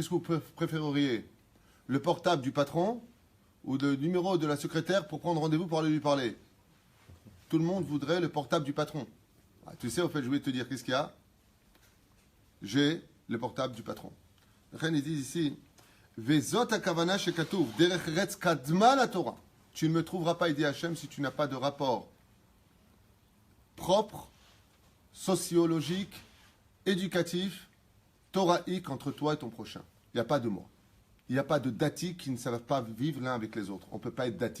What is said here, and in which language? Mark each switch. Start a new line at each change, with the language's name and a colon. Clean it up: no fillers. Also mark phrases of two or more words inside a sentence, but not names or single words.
French: Qu'est-ce que vous préféreriez? Le portable du patron ou le numéro de la secrétaire pour prendre rendez-vous pour aller lui parler? Tout le monde voudrait le portable du patron. Ah, tu sais, au fait, je voulais te dire, qu'est-ce qu'il y a? J'ai le portable du patron. Ils disent ici,
Hebrew: וזאת הכוונה שכתוב, דרך ארץ קדמה לתורה.
French: Tu ne me trouveras pas, il dit Hachem, si tu n'as pas de rapport propre, sociologique, éducatif, toraïque entre toi et ton prochain. Il n'y a pas de mots. Il n'y a pas de dati qui ne savent pas vivre l'un avec les autres. On ne peut pas être dati.